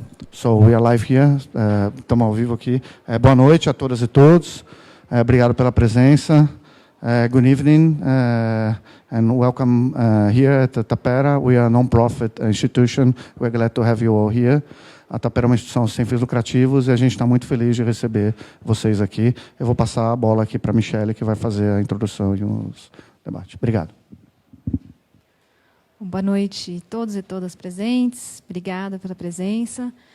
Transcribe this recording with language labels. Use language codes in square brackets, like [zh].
[en] So we are live here, [pt] estamos ao vivo aqui. Boa noite a todas e todos. Obrigado pela presença. [en] Good evening and welcome here at Tapera. We are a non-profit institution. We're glad to have you all here. [pt] A Tapera é uma instituição sem fins lucrativos e a gente está muito feliz de receber vocês aqui. Eu vou passar a bola aqui para a Michelle, que vai fazer a introdução e os debates. Obrigado. Boa noite a todos e todas presentes. Obrigada pela presença.